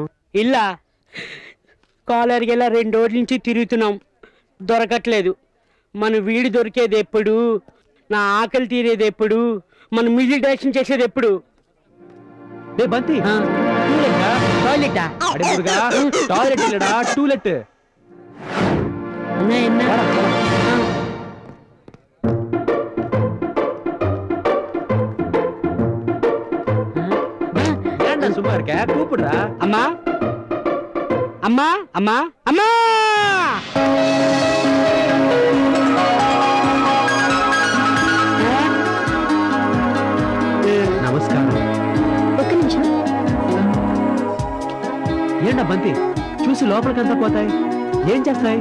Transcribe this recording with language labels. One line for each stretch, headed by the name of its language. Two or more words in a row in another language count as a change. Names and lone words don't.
Telugu: ఇల్లా కాలర్కి ఇలా 2 రోజుల నుంచి తిరుగుతున్నాం, దొరకట్లేదు. మన వీడి దొరికేది ఎప్పుడు? నా ఆకలి తీరేది ఎప్పుడు? మన మ్యూజిక్ డైరెక్షన్ చేసేది ఎప్పుడు? బంతి టాయిలెటా? టాయిలెట్ ఇల్లడా, టూలెట్.
Tamil: சும்மா இருக்க, கூப்பிடுறா. அம்மா அம்மா அம்மா அம்மா.
Telugu: నమస్కారం. ఒక్క నిమిషం. ఏంటా బంతి, చూసి లోపలికంతా పోతాయి, ఏం చేస్తాయి?